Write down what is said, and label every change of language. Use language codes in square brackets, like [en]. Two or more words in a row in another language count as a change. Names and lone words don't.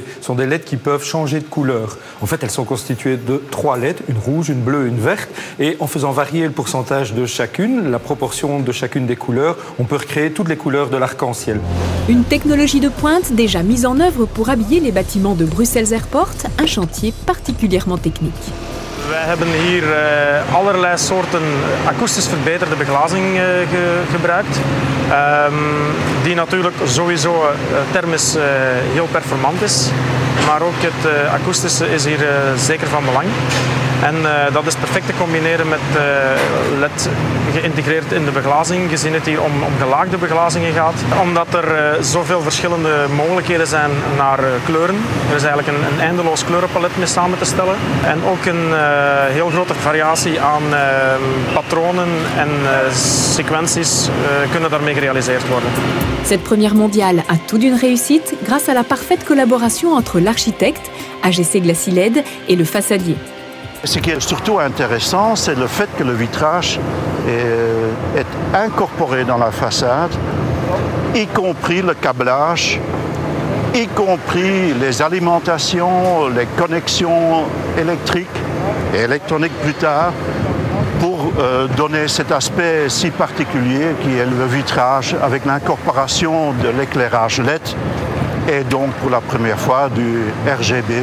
[fr] Ce sont des LED qui peuvent changer de couleur. En fait, elles sont constituées de 3 LED, une rouge, une bleue, une verte. Et en faisant varier le pourcentage de chacune, la proportion de chacune des couleurs, on peut recréer toutes les couleurs de l'arc-en-ciel. Une technologie de pointe déjà mise en œuvre pour habiller les bâtiments de Bruxelles Airport, un chantier particulièrement technique. [nl] Wij hebben hier allerlei soorten akoestisch verbeterde beglazing gebruikt. Die natuurlijk sowieso thermisch heel performant is. Maar ook het akoestische is hier zeker van belang. En dat is perfect te combineren met LED geïntegreerd in de beglazing, gezien het hier om gelaagde beglazingen gaat. Omdat er zoveel verschillende mogelijkheden zijn naar kleuren. Er is eigenlijk een eindeloos kleurenpalet mee samen te stellen. En ook een heel grote variatie aan patronen en sequenties kunnen daarmee gerealiseerd worden. [fr] Cette première mondiale a tout d'une réussite grâce à la parfaite collaboration entre l'architecte, AGC GlaciLED, et le façadier. Ce qui est surtout intéressant, c'est le fait que le vitrage est incorporé dans la façade, y compris le câblage, y compris les alimentations, les connexions électriques et électroniques plus tard, pour donner cet aspect si particulier qui est le vitrage avec l'incorporation de l'éclairage LED et donc pour la première fois du RGB.